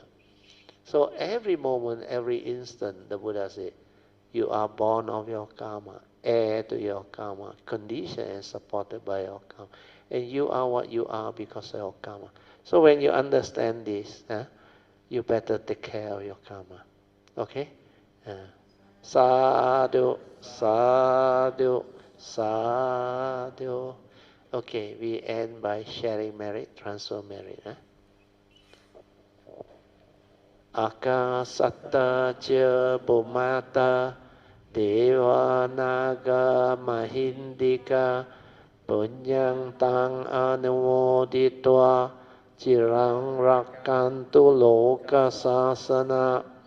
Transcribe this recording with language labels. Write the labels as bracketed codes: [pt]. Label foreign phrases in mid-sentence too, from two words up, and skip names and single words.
[en] So every moment, every instant, the Buddha said, you are born of your karma, heir to your karma, conditioned and supported by your karma. And you are what you are because of your karma. So when you understand this, you better take care of your karma. Okay? [pi] Sadhu, sadhu, sadhu. [en] Okay, we end by sharing merit, transfer merit. [pi] Akasata cha bumata devanaga mahindika punyang tang anumoditwa cirang rakantu loka sasana